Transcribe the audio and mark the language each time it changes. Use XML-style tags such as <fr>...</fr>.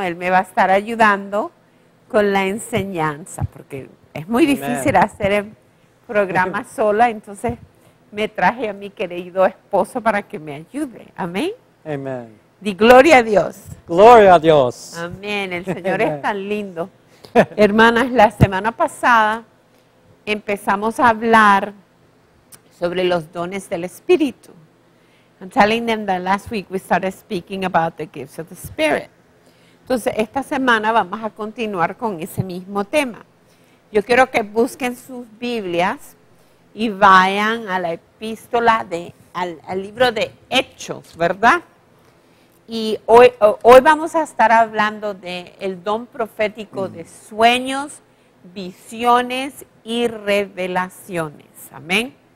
<es>Él me va a estar ayudando con la enseñanza, porque es muy difícil hacer el programa sola, entonces me traje a mi querido esposo para que me ayude. Amén. Amén. Di gloria a Dios. Gloria a Dios. Amén. El Señor es tan lindo. Hermanas, la semana pasada empezamos a hablar sobre los dones del Espíritu.</es> <en>I'm telling them that last week we started speaking about the gifts of the Spirit.</en> <es>Entonces, esta semana vamos a continuar con ese mismo tema. Yo quiero que busquen sus Biblias y vayan a la epístola, al libro de Hechos, ¿verdad? Y hoy vamos a estar hablando del don profético de sueños, visiones y revelaciones. Amén.</es>